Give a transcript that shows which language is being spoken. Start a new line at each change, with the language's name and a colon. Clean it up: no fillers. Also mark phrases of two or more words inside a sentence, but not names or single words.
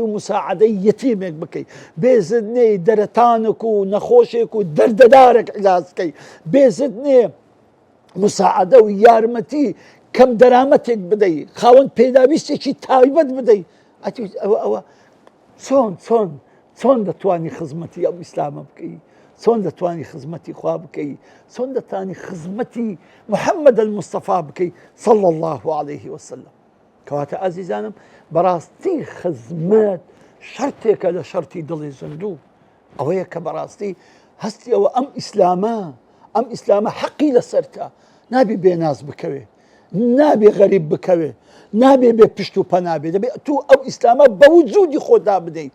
Central Kurdish: و مساعدەی یەتیمێک بکەی بێزت نێ دەرەتانێک و نەخۆشێک و دەردەدارێک عیلازکەی بێزت نێ مساعدە و یارمەتی کەم دەرامەتێک بدەی خاوەن پێداویستێکی تایبەت بدەی ئەوە چۆن دەتوانی خزمەتی ئەو ئیسلامە بکەی چۆن دەتوانی خزمەتی خوا بکەی، چۆن دەتوانی خزمەتی محەممەد المستەفا بکەی
Arabic: صلى الله عليه وسلم.
Central Kurdish: کەواتە ئازیزانم بەڕاستی خزمەت شەرتێکە لە شەرتی دڵی زیندوو، ئەوەیە کە بەڕاستی هەستی ئەوە ئەم ئیسلامە حەقی لەسەرتە، نابێ بێناز بکەوێ، نابێ غەریب بکەوێ، نابێ بێ پشت و پەنابێ، دەبێت تو ئەو ئیسلامە بە وجودی خۆدا بدەیت.